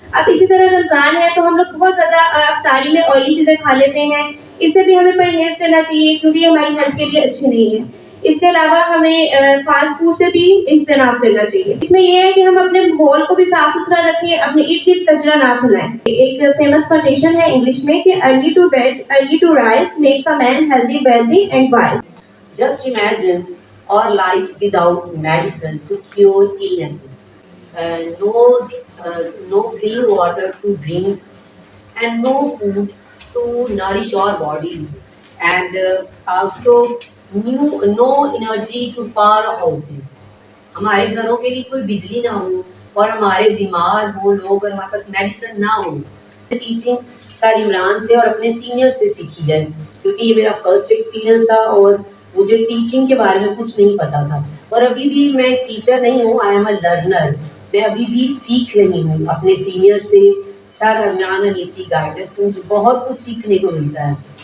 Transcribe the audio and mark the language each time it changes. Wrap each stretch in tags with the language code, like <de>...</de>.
<hi>अब इसी तरह रमज़ान है तो हम लोग बहुत ज़्यादा अफ्तारी में ऑयली चीज़ें खा लेते हैं, इससे भी हमें परहेज़ करना चाहिए क्योंकि ये हमारी हेल्थ के लिए अच्छी नहीं है। इसके अलावा हमें फास्ट फूड से भी इज्तनाब करना चाहिए। इसमें यह है कि हम अपने माहौल को भी साफ सुथरा रखें, अपने इर्द गिर्द कचरा ना फैलाएं। एक फेमस कोटेशन है इंग्लिश में कि</hi> <en>Early to bed early to rise makes a man healthy wealthy and wise. Just imagine our life without medicine to cure illnesses, no clean water to drink, and no food to nourish our bodies, and also no energy to power our houses.</en> <hi>हमारे घरों के लिए कोई बिजली ना हो और हमारे बीमार हो लोग और हमारे पास मेडिसिन ना हो। टीचिंग सर इमरान से और अपने सीनियर से सीखी है, क्योंकि ये मेरा फर्स्ट एक्सपीरियंस था और मुझे टीचिंग के बारे में कुछ नहीं पता था। और अभी भी मैं टीचर नहीं हूँ,</hi> <en>I am a learner.</en> <hi>मैं अभी भी सीख रही हूँ अपने सीनियर से, सर इमरान और नीति गाइडेंस से मुझे बहुत कुछ सीखने को मिलता है।</hi>